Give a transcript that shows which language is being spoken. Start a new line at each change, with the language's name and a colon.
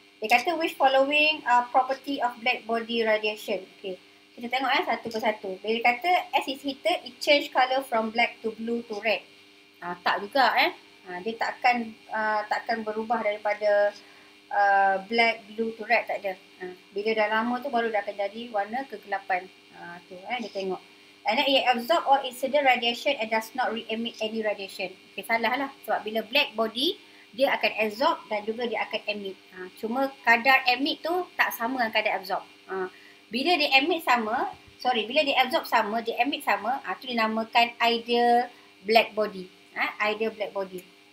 Malay: Dia kata
English: which following property of black body radiation. Okay.
Malay: Kita tengok satu persatu. Bila dia kata
English: as is heated, it change colour from black to blue to red.
Malay: Tak juga dia takkan berubah daripada
English: black, blue to red,
Malay: tak ada. Bila dah lama tu baru dah akan jadi warna kegelapan. Tu dia tengok.
English: And then it absorb all incident radiation and does not re-emit any radiation.
Malay: Okay, salah lah. Sebab bila black body, dia akan absorb dan juga dia akan emit. Cuma kadar emit tu tak sama dengan kadar absorb. Bila dia emit sama, bila dia absorb sama, dia emit sama, tu dinamakan ideal black body. Ideal black body.